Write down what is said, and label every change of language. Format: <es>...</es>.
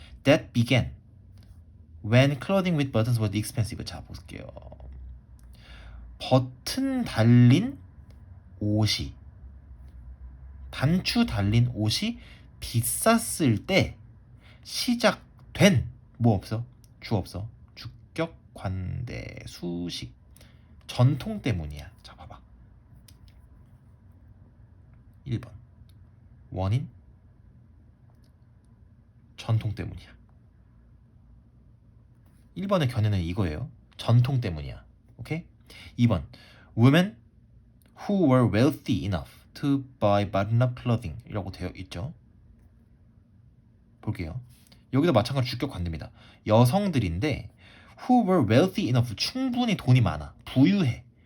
<en>That began when clothing with buttons was expensive.</en> <ko>자, 볼게요. 버튼 달린 옷이, 단추 달린 옷이 비쌌을 때 시작된 뭐 없어? 주 없어. 주격, 관대, 수식. 전통 때문이야. 자, 봐봐. 1번. 원인? 전통 때문이야. 1번의 견해는 이거예요. 전통 때문이야. 오케이? 2번.</ko> <en>Women who were wealthy enough to buy button-up clothing</en> <ko>이라고 되어 있죠. 볼게요. 여기도 마찬가지로 주격 관대입니다. 여성들인데</ko> <en>who were wealthy enough,</en> <ko>충분히 돈이 많아, 부유해.</ko>